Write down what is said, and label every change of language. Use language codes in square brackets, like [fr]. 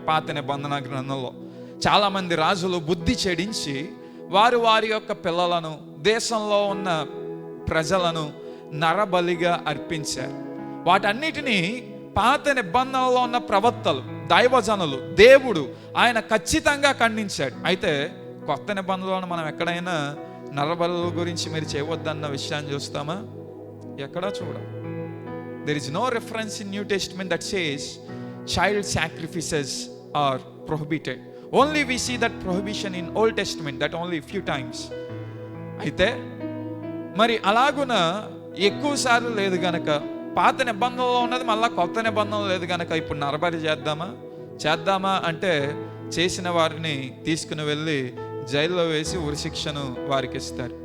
[te] పాత నిబంధన గ్రంథంలో చాలామంది రాజులు బుద్ధి చెడించి వారి యొక్క పిల్లలను, దేశంలో ఉన్న ప్రజలను నరబలిగా అర్పించారు. వాటన్నిటినీ పాత నిబంధనలో ఉన్న ప్రవక్తలు, దైవజనులు, దేవుడు ఆయన ఖచ్చితంగా ఖండించాడు. అయితే కొత్త నిబంధనలో మనం ఎక్కడైనా నరబలుల గురించి మీరు చేయవద్దన్న విషయాన్ని చూస్తామా? ఎక్కడా చూడం. [en] There is no reference in New Testament that says child sacrifices are prohibited. Only we see that prohibition in Old Testament, that only few times. [te] అయితే మరి అలాగున ఎక్కువ సార్లు లేదు గనక, పాత నిబంధనలో ఉన్నది మళ్ళీ కొత్త నిబంధనలో లేదు గనక ఇప్పుడు నరబలి చేద్దామా అంటే చేసిన వారిని తీసుకుని వెళ్ళి జైల్లో వేసి ఉరిశిక్షను వారికి ఇస్తారు.